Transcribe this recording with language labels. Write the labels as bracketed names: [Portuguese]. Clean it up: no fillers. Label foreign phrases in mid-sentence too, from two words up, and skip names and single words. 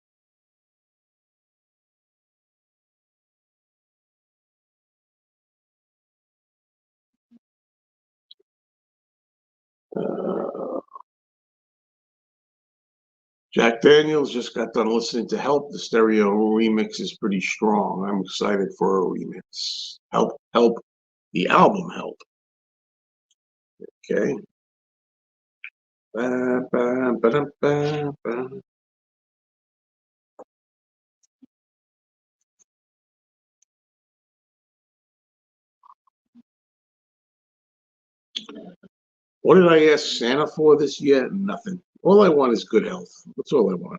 [English] Uh, Jack Daniels just got done listening to Help. The stereo remix is pretty strong. I'm excited for a remix. Help, Help, the album Help. Okay. Ba, ba, ba, ba, ba. What did I ask Santa for this year? Nothing. All I want is good health. That's all I want.